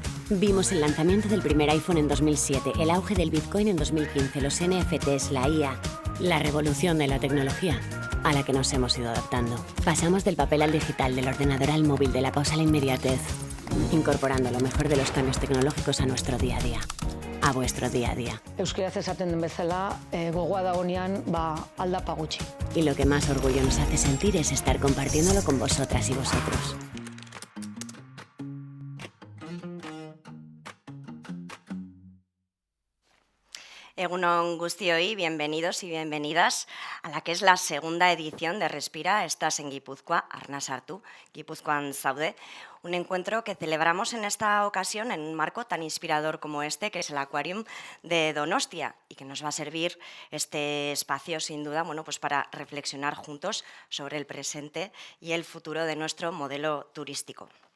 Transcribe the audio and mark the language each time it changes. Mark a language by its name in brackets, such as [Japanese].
[Spanish] Vimos el lanzamiento del primer iPhone en 2007, el auge del Bitcoin en 2015, los NFTs, la IA, la revolución de la tecnología a la que nos hemos ido adaptando. Pasamos del papel al digital, del ordenador al móvil, de la pausa a la inmediatez, incorporando lo mejor de los cambios tecnológicos a nuestro día a día, a vuestro día a día. [Basque] Euskaraz esaten den bezala, gogoa dagoenean, aldapa gutxi. [Spanish] Y lo que más orgullo nos hace sentir es estar compartiéndolo con vosotras y vosotros. [Basque] Egunon guztioi, [Spanish] bienvenidos y bienvenidas a la que es la segunda edición de Respira, estás en Guipúzcoa, Arnasartu, Guipúzcoan Zaude, un encuentro que celebramos en esta ocasión en un marco tan inspirador como este, que es el Aquarium de Donostia, y que nos va a servir este espacio, sin duda, pues para reflexionar juntos sobre el presente y el futuro de nuestro modelo turístico.